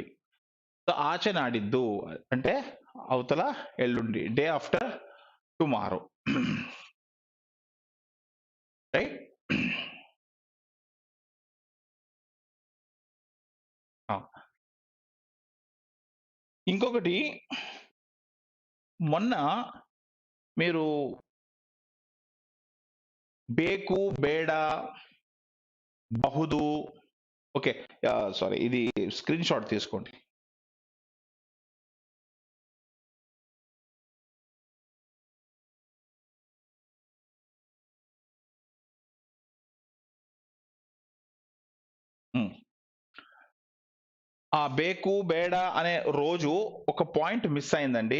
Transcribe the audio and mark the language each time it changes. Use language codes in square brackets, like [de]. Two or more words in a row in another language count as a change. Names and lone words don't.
[te] సో [kn] ಆಚೆ ನಾಡಿದ್ದು [te] అంటే అవతల ఎల్లుండి, [en] day after tomorrow. [te] రైట్. ఇంకొకటి, మొన్న మీరు [kn] ಬೇಕು, ಬೇಡ, ಬಹುದು, [te] ఓకే సారీ, ఇది [en] screen shot [te] తీసుకోండి. ఆ [kn] ಬೇಕು, ಬೇಡ [te] అనే రోజు ఒక పాయింట్ మిస్ అయిందండి.